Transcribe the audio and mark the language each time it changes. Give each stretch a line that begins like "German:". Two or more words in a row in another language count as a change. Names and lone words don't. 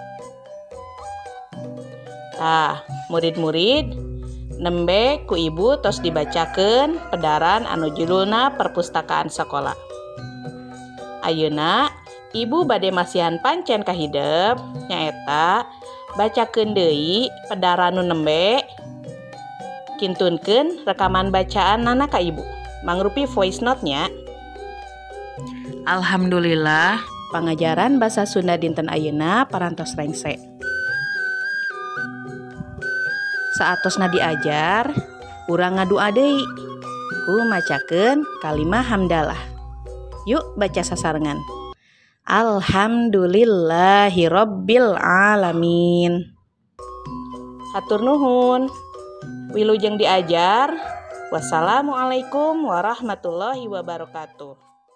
Sundanese: Tah, murid-murid nembe ku ibu tos dibacakeun pedaran anu judulna Perpustakaan Sakola. Ayeuna ibu bade masihan pancen kahidep nyaeta bacakeun deui pedaran nu nembe. Kintunkeun rekaman bacaan nana ka ibu mangrupi
English: voice note-
Sundanese: nya. Alhamdulillah pangajaran basa Sunda dinten ayeuna parantos rengse. Saatosna diajar urang ngadua deui ku macakeun kalimah hamdalah. Yuk baca sasarengan.
Arabic: الحمد لله رب العالمين.
Sundanese: Hatur nuhun. Wilujeng diajar.
Arabic: والسلام عليكم ورحمة الله وبركاته.